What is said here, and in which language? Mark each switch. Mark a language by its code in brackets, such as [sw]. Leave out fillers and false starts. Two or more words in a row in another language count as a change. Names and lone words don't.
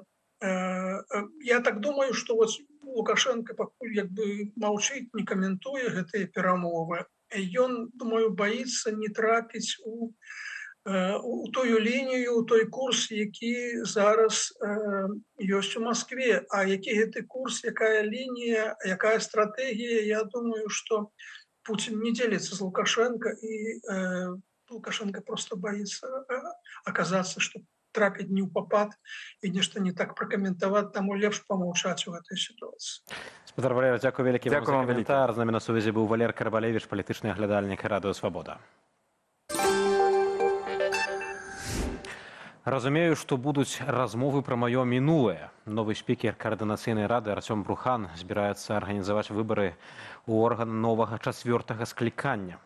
[be] Я так думаю, што вот Лукашенко пакуль як бы маўчыць, не каментуе гэтыя перамовы. Ён, думаю, баіцца не трапіць у тую лінію, у той курс, які зараз ёсць у Маскве. А які гэты курс, якая лінія, якая стратэгія, я думаю, што [ru] Путин не делится с Лукашенко, и Лукашенко просто боится оказаться, [be] что трапить не ў попад и нешта не так прокомментовать, тому лепш [ru] помолчать в этой ситуации. [be] Спадар Валерий, дякую вялікі вам за каментар. З намі на сувязі быў Валер Карбалевич, палітычны аглядальнік Радыё Свабода. Разумею, што будуць размовы пра маё мінулае. Новы спікер каардынацыйнай рады Артём Брухан збіраецца арганізаваць выбары ў орган новага 4-га склікання.